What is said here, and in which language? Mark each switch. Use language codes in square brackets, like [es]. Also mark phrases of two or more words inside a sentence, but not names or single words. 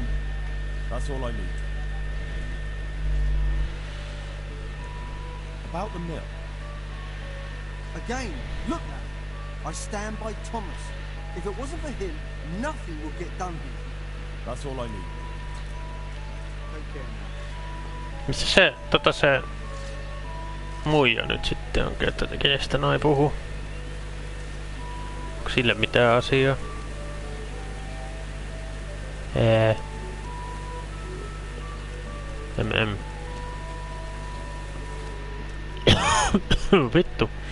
[en] That's all I need. About the mill. Again, look now. I stand by Thomas. If it wasn't for him, nothing would get done here. That's all I need. Take care now. [fi] Missä se, se muija nyt sitten on, että kenestä noi puhuu? Onko sille mitään asiaa? Vittu.